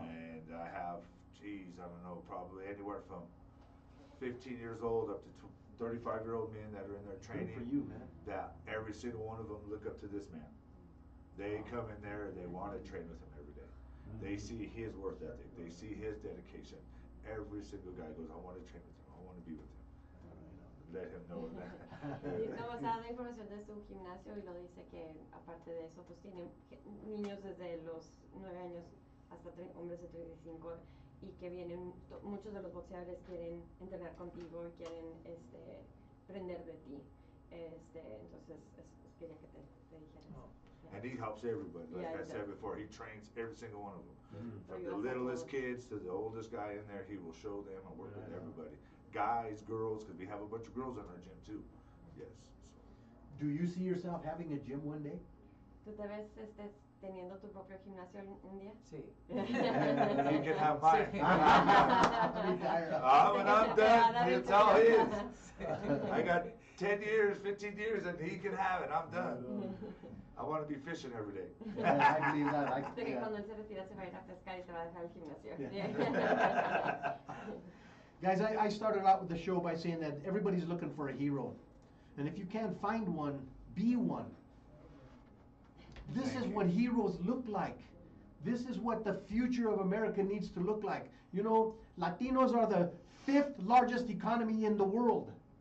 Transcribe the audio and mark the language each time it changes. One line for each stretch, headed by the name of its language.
English: And I have, I don't know, probably anywhere from 15 years old up to 35-year-old men that are in there training. Good for you, man. That every single one of them look up to this man. They come in there and they want to train with him every day. They see his work ethic. They see his dedication. Every single guy goes, I want to train with him. I want to be with him. Let him know that.
Spanish: No, o sea, da información de su gimnasio y lo dice que aparte de eso, pues tiene niños desde los 9 años hasta hombres de 35 y que vienen, muchos de los boxeadores quieren entrenar contigo y quieren aprender de ti. Entonces quería que te dijeras.
English: And he helps everybody. Like Yeah, I said before, he trains every single one of them. From you the also littlest kids to the oldest guy in there, he will show them and work with everybody. guys, girls, because we have a bunch of girls in our gym too. Yes. So. Do you see yourself having a gym one day?
Spanish: ¿Tú te ves teniendo tu propio gimnasio un día? Sí.
English: You can have mine. Retire. When I'm done, it's all his. I got 10 years, 15 years, and he can have it. I'm done. I want to be fishing every day. Yeah, I believe that.
Spanish: De que
English: Yeah.
Spanish: cuando él se retira se va a ir a pescar y te va a dejar el gimnasio.
English: Yeah. Guys, I started out with the show by saying that everybody's looking for a hero. And if you can't find one, be one. This Thank is you. what heroes look like. This is what the future of America needs to look like. You know, Latinos are the 5th largest economy in the world.